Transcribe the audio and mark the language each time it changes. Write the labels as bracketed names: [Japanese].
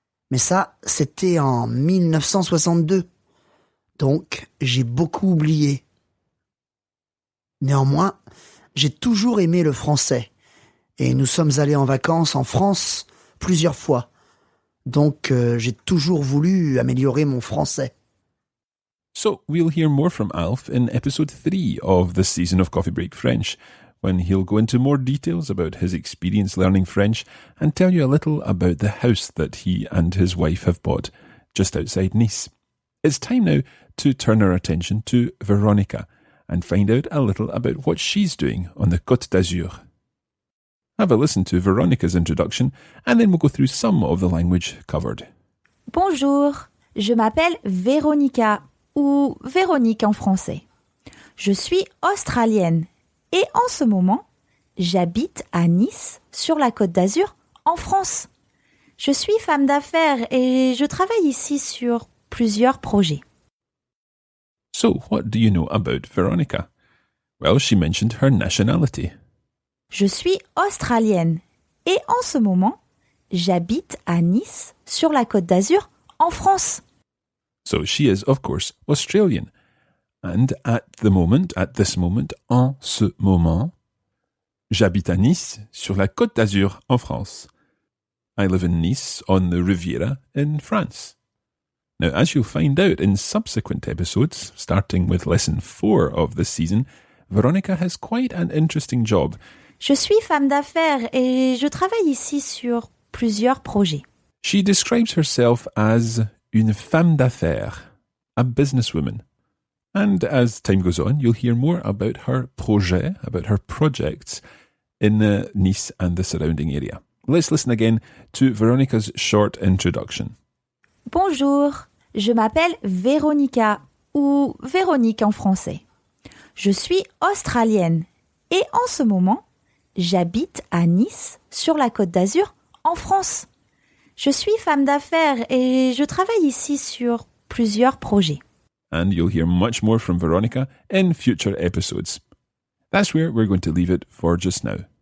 [French] Mais ça, c'était en 1962. Donc, j'ai beaucoup oublié. Néanmoins, j'ai toujours aimé le français. Et nous sommes allés en vacances en France plusieurs fois. Donc, j'ai toujours voulu améliorer mon français. [English] So, we'll hear more from Alf in episode 3 of this season of Coffee Break French, when he'll go into more details about his experience learning French and tell you a little about the house that he and his wife have bought just outside Nice. It's time now to turn our attention to Veronica and find out a little about what she's doing on the Côte d'Azur. Have a listen to Veronica's introduction and then we'll go through some of the language covered. [French] Bonjour, je m'appelle Véronica, ou Véronique en français. Je suis australienne et en ce moment, j'habite à Nice, sur la Côte d'Azur, en France. Je suis femme d'affaires et je travaille ici sur plusieurs projets. [English] So, what do you know about Veronica? Well, she mentioned her nationality. [French] Je suis australienne et en ce moment, j'habite à Nice, sur la Côte d'Azur, en France. [English] So she is, of course, Australian. And at this moment, [French] en ce moment, j'habite à Nice, sur la Côte d'Azur, en France. [English] I live in Nice, on the Riviera, in France. Now, as you'll find out in subsequent episodes, starting with lesson 4 of this season, Veronica has quite an interesting job. [French] Je suis femme d'affaires et je travaille ici sur plusieurs projets. [English] She describes herself as [French] une femme d'affaires, [English] a businesswoman. And as time goes on, you'll hear more about her projet, about her projects in Nice and the surrounding area. Let's listen again to Veronica's short introduction. [French] Bonjour, je m'appelle Véronica, ou Véronique en français. Je suis australienne et en ce moment, j'habite à Nice, sur la Côte d'Azur, en France. Je suis femme d'affaires et je travaille ici sur plusieurs projets. [English] And you'll hear much more from Veronica in future episodes. That's where we're going to leave it for just now.